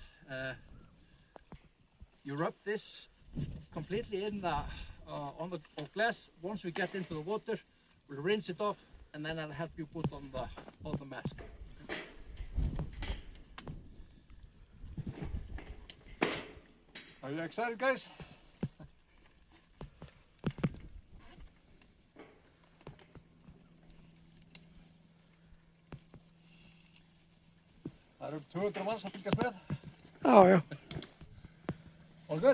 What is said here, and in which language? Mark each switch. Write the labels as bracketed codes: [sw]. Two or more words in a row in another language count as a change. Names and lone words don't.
[en] You rub this completely in on the glass. Once we get into the water, we'll rinse it off, and then I'll help you put on the mask. Are you excited, guys? [is] Það eru 200 manns að fylgjast með. Já. [en] All good?